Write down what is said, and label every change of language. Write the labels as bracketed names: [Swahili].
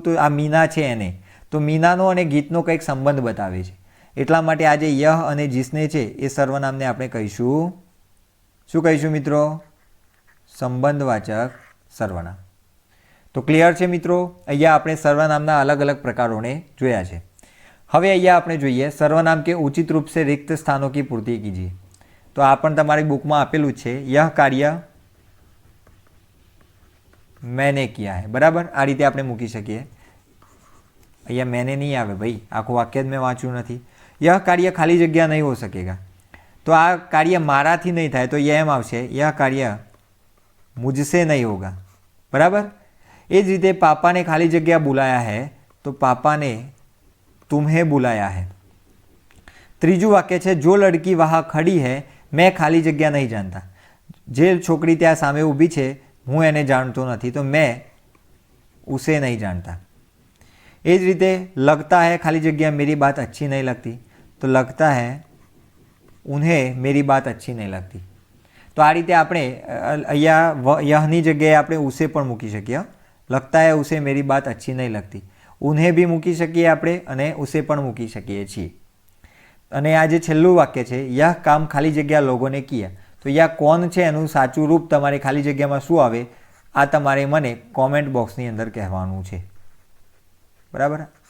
[Gujarati] તો આ મીના છે એને. તો મીનાનો અને ગીતનો કંઈક સંબંધ બતાવે છે, એટલા માટે આ જે યહ અને જિસને છે એ સર્વનામને આપણે કહીશું, શું કહીશું મિત્રો? સંબંધવાચક સર્વનામ. તો ક્લિયર છે મિત્રો? અહીંયા આપણે સર્વનામના અલગ અલગ પ્રકારોને જોયા છે. હવે અહીંયા આપણે જોઈએ [Hindi] સર્વનામ કે ઉચિત રૂપ से रिक्त स्थानों की पूर्ति कीजिए. [Gujarati] તો આ પણ તમારી બુકમાં આપેલું છે. [Hindi] યહ કાર્ય मैंने किया है. [Gujarati] બરાબર? આ રીતે આપણે મૂકી શકીએ. અહીંયા मैंने નહીં આવે ભાઈ, આખું વાક્ય જ મેં વાંચ્યું નથી. [Hindi] યહ કાર્ય ખાલી જગ્યા નહીં હો સકેગા. [Gujarati] તો આ કાર્ય મારાથી નહીં થાય, તો એમ આવશે [Hindi] યહ કાર્ય મુझसे नहीं होगा. [Gujarati] બરાબર? એ જ રીતે [Hindi] પાપાને ખાલી જગ્યા बुलाया है, તો પાપાને तुम्हें बुलाया है. [Gujarati] ત્રીજું વાક્ય છે [Hindi] જો લડકી વહાં ખડી હૈ મેં ખાલી જગ્યા નહીં જાણતા. [Gujarati] જે છોકરી ત્યાં સામે ઊભી છે હું એને જાણતો નથી, તો [Hindi] મેં ઉસે નહીં [Gujarati] જાણતા. એ જ રીતે [Hindi] લગતા હૈ ખાલી જગ્યા મેરી બાત અચ્છી નહીં લગતી. તો લગતા હૈ उन्हें मेरी बात अच्छी नहीं लगती। [Gujarati] तो आ रीते આપણે અહીંયા યહની જગ્યાએ આપણે ઉસે પણ મૂકી શકીએ। [Hindi] લગતા હે ઉસે મેરી બાત અચ્છી નહીં લગતી, [Gujarati] ઉન્हें બી મૂકી શકીએ આપણે અને ઉસે પણ મૂકી શકીએ છીએ। અને આ જે છેલ્લું વાક્ય છે, યહ કામ ખાલી જગ્યા લોગોને કિયા, તો યહ કોણ છે એનું સાચું રૂપ તમારે ખાલી જગ્યામાં શું આવે આ તમારે મને કોમેન્ટ બોક્સની અંદર કહેવાનું છે, બરાબર।